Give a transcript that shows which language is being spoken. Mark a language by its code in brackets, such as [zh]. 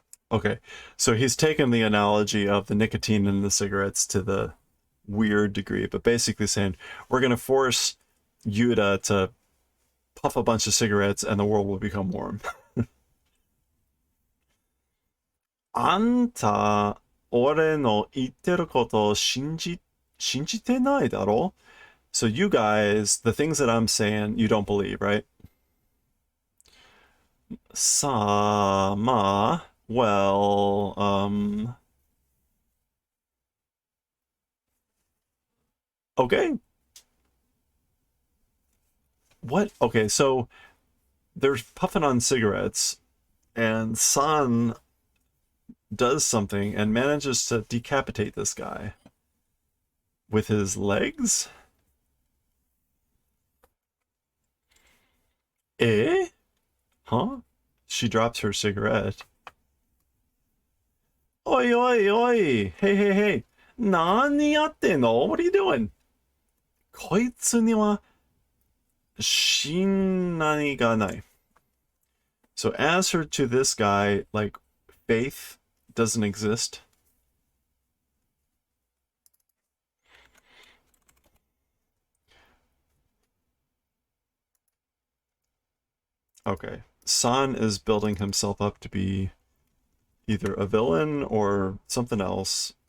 [en] Okay, so he's taken the analogy of the nicotine in the cigarettes to the weird degree, but basically saying we're going to force Yuta to puff a bunch of cigarettes and the world will become warm. [ja] あんた、俺の言ってることを信じてないだろ? [en] So you guys, the things that I'm saying, you don't believe, right? [ja] さあ、まあ, [en] well, okay. What? Okay, so they're puffing on cigarettes, and San does something and manages to decapitate this guy with his legs. Eh? Huh? She drops her cigarette. Oi, oi, oi! Hey, hey, hey! [ja] 何やってんの? [en] What are you doing? [ja] こいつには信頼がない. [en] So as her to this guy, like, faith doesn't exist. Okay. San is building himself up to be either a villain or something else.